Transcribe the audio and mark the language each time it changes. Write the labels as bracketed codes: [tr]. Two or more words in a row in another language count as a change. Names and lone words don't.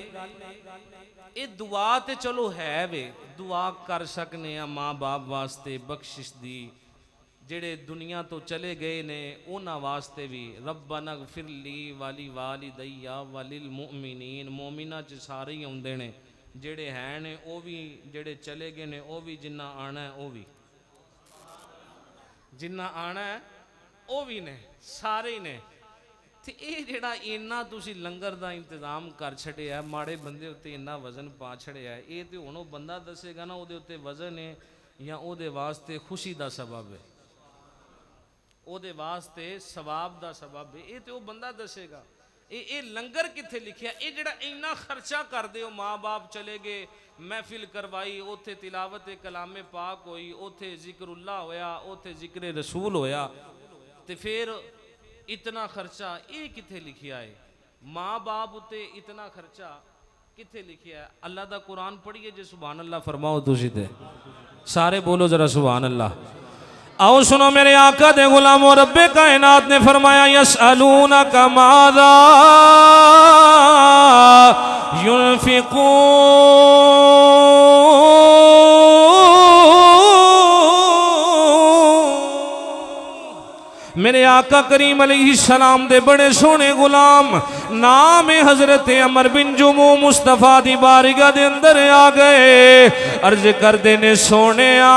[pa] اے دعا تے چلو ہے وے، دعا کر سکنے ہیں ماں باپ واسطے بخشش دی، جڑے دنیا تو چلے گئے نے اونا واسطے بھی [ar] ربنا اغفر لی والی والدیہ وللمؤمنین، [pa] مومنہ چ سارے ہی ہوندے نے، جڑے ہیں نے او بھی، جڑے چلے گئے نے او بھی، جنہ آنا ہے او بھی، جنہ آنا ہے او بھی نے، سارے ہی نے۔ تے اے جڑا اینا تسی لنگر دا انتظام کر چھڑے ہے، ماڑے بندے ہوتے اینا وزن پا چھڑے ہے، اے تے انہوں بندہ دسے گا نا او دے ہوتے وزن ہے یا او دے واسطے خوشی دا سبب ہے، او دے واسطے ثواب دا سبب ہے، اے تے او بندہ دسے گا۔ اے لنگر کتھے لکھیا؟ اے جڑا اینا خرچہ کر دے ہو، ماں باپ چلے گئے، محفل کروائی، اوتھے تلاوت کلام پاک ہوئی، اوتھے ذکر اللہ ہویا، اوتھے ذکر رسول ہویا، تے پھر اتنا خرچہ اے کتھے لکھیا ہے؟ ماں باپ تے اتنا خرچہ کتھے لکھیا ہے؟ اللہ دا قرآن پڑھیے جے [ar] سبحان اللہ [pa] فرماؤ تسی تے سارے بولو ذرا [ar] سبحان اللہ۔ [pa] آؤ سنو میرے آقا دے غلام و رب کائنات نے فرمایا [ar] یسألونک ماذا ينفقون، [pa] میرے آقا کریم [ar] علیہ السلام [pa] دے بڑے سونے غلام نام حضرت عمر بن جمو مصطفیٰ دی بارگاہ دے اندر آ گئے، عرض کر دینے سونے